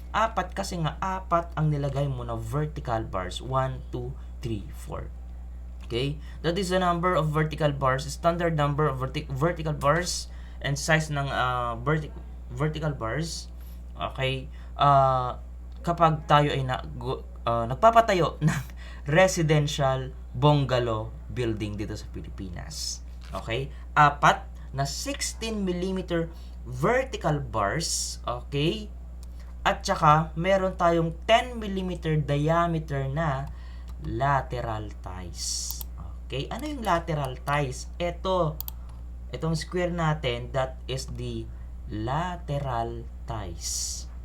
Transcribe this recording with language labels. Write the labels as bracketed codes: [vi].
[tl] 4 kasi nga 4 ang nilagay mo na vertical bars. [en] 1, 2, 3, 4. Okay? That is the number of vertical bars, standard number of vertical bars and size ng vertical bars. Okay? [tl] Kapag tayo ay nagpapatayo ng residential bungalow building dito sa Pilipinas. [en] Okay? 4 na 16mm vertical bars, okay? [tl] At saka, meron tayong 10mm diameter na lateral ties. Okay? Ano yung lateral ties? Itong square natin, [en] that is the lateral ties.